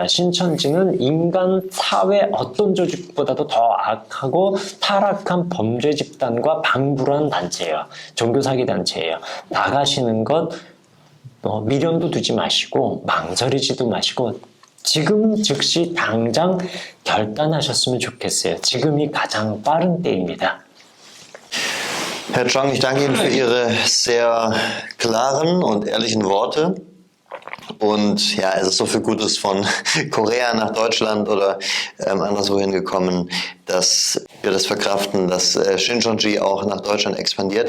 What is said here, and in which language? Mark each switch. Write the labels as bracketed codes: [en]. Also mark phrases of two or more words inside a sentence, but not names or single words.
[ko] 신천지는 인간 사회 어떤 조직보다도 더 악하고 타락한 범죄 집단과 방불한 단체예요. 종교 사기 단체예요. 나가시는 것 미련도 두지 마시고 망설이지도 마시고 지금 즉시 당장 결단하셨으면 좋겠어요. 지금이 가장 빠른 때입니다. [de] Herr Chong, ich danke Ihnen für Ihre sehr klaren und ehrlichen Worte. Und ja, es ist so viel Gutes von Korea nach Deutschland oder anderswohin gekommen, dass wir das verkraften, dass Shincheonji auch nach Deutschland expandiert.